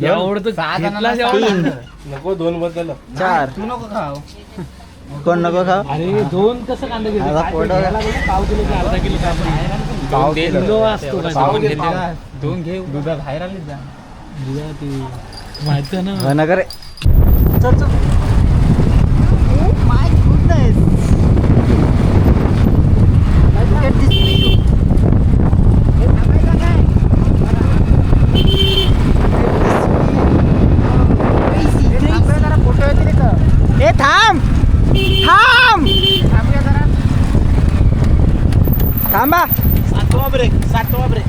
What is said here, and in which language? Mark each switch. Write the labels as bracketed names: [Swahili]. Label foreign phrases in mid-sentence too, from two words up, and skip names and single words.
[Marathi] एवढं तर घेतला जेवढा. नको 2 बद्दल. 4. तू नको खाव. कोण नको खाव? अरे 2 कसं कांदा घेतो? आता फोटो- पाव किलो की अर्धा किलो पाव किलो. किलो असतो काय? पाव घे, घेते पाव. का? 2 घे दुधा बाहेर आली जा. दुधा ते माहिती आहे ना. हो ना करे. चल चल. [English] My goodness. Look at this view. [Marathi] ए थांब थांब थांबा. 7वा ब्रेक 7वा ब्रेक.